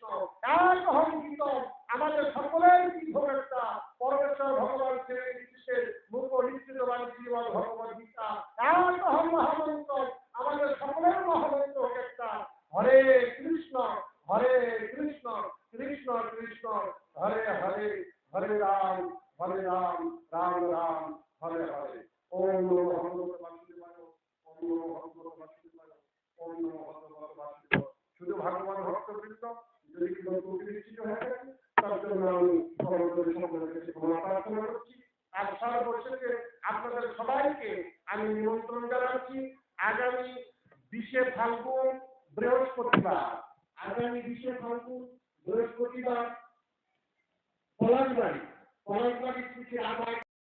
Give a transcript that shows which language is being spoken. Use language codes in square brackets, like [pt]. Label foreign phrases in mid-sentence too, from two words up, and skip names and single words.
[bn] এক হন গীত, আমাদের সকলের গীত হোক একটা, পরমেশ্বর ভগবান শ্রীকৃষ্ণের মুখ নিশ্চিত বাণী শ্রীমদ ভগবদ গীতা। এক হন মহামন্ত্র, আমাদের সকলের মহামন্ত্র হোক একটা, হরে কৃষ্ণ কৃষ্ণ কৃষ্ণ হরে হরে, হরে রাম রাম রাম হরে হরে। [sa] ওম নমো ভগবতে বাসুদেবায়, ওম নমো ভগবতে বাসুদেবায়, ওম নমো ভগবতে বাসুদেবায়। [bn] শুধু ভগবান ভক্তবৃন্দ যদি কোনো ত্রুটি বিচ্ছিন্ন হয়ে থাকে তার জন্য আমি সকলের কাছে ক্ষমা প্রার্থনা করছি। আর সর্বশেষে আপনাদের সবাইকে আমি নিমন্ত্রণ জানাচ্ছি আগামী 20শে ফাল্গুন বৃহস্পতিবার, আগামী 20শে ফাল্গুন বৃহস্পতিবার পলাশবাড়ি শ্রী